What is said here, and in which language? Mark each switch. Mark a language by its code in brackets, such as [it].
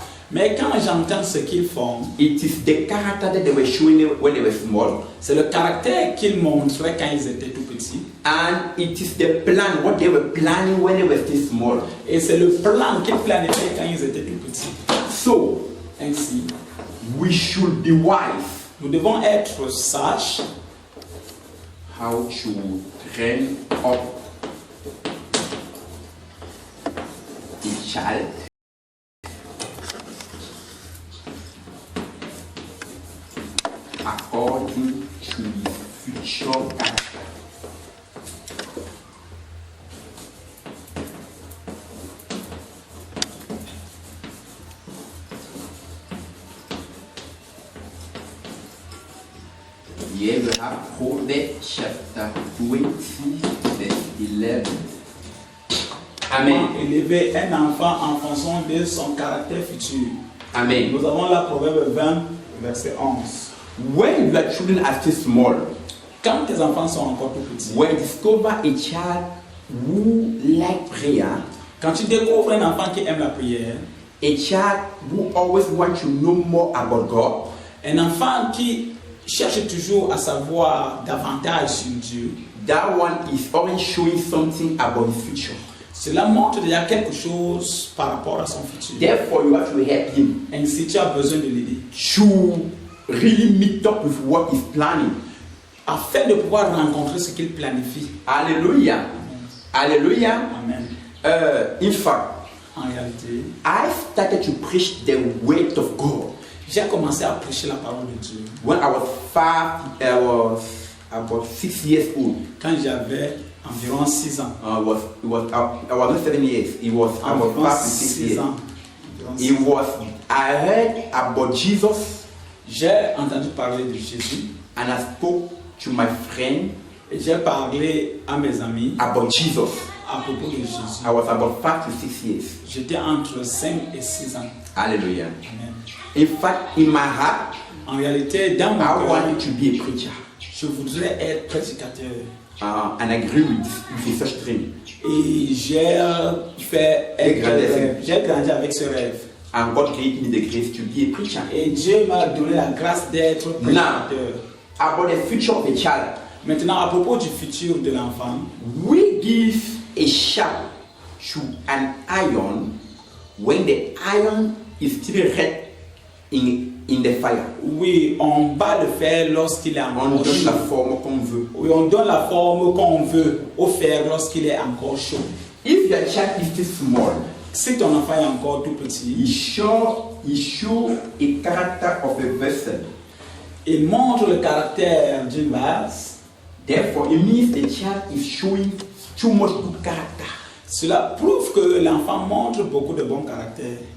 [fr] Mais quand j'entends ce qu'ils font, [en] it is the character that they were showing when they were small. [fr] c'est le caractère qu'ils montraient quand ils étaient tout petits. [en] And it is the plan, what they were planning when they were still small. [fr] Et c'est le plan qu'ils planifiaient quand ils étaient tout petits. [en] So, [fr] Ainsi, [en] we should be wise [fr] nous devons être sages [en] how to train up a child according to his future character. Here we have Proverbs chapter 20, verse 11. Amen. [fr] élever un enfant en fonction de son caractère futur. Amen. Nous avons la Proverbe 20, verset 11. [en] When your children are still small, [fr] Quand tes enfants sont encore tout petits, [en] when you discover a child who like prayer, [fr] quand tu découvres un enfant qui aime la prière, [en] a child who always wants to know more about God, [fr] un enfant qui cherche toujours à savoir davantage sur Dieu, [en] that one is already showing something about his future. [fr] cela montre déjà quelque chose par rapport à son futur. [en] Therefore, you have to help him [fr] Ainsi, tu as besoin de l'aider [en] to really meet up with what he's planning. [fr] afin de pouvoir rencontrer ce qu'il planifie. Hallelujah. Hallelujah. Amen. [en] In fact, [fr] En réalité, [en] I started to preach the word of God [fr] j'ai commencé à prêcher la parole de Dieu [en] when I was about 6 years old. [fr] quand j'avais environ 6 ans. [en] I was not 7 years. It was about [fr] Environ [en] 5 to 6 6 years. [fr] ans. Environ [en] I heard about Jesus [fr] J'ai entendu parler de Jésus [en] and I spoke to my friend [fr] et j'ai parlé à mes amis [en] about Jesus. [fr] à propos de Jésus. [en] I was about 5 to 6 years. [fr] J'étais entre 5 et 6 ans. Hallelujah. Amen. [en] In fact, in my heart, [fr] En réalité, dans mon [en] I [fr] cœur, [en] wanted to be a preacher. [fr] je voudrais être prédicateur. [en] And I agree with such dream. [fr] Et j'ai fait Des grands rêve. J'ai grandi avec ce rêve. [en] And God gave me the grace to be a preacher. [fr] Et Dieu m'a donné la grâce d'être prédicateur. [en] About the future of a child, [fr] Maintenant, à propos du futur de l'enfant, [en] we give a sharp to an iron when the iron is still red in the fire. [fr] oui, on bat le fer lorsqu'il est On encore donne chaud. la forme qu'on veut. Oui, on donne la forme qu'on veut au fer lorsqu'il est encore chaud. [en] If your child is still small, [fr] Si ton enfant est encore tout petit, [en] he show a character of a vessel. [fr] il montre le caractère d'une vase. [en] Therefore, it means the child is showing too much good character. [fr] Cela prouve que l'enfant montre beaucoup de bon caractère.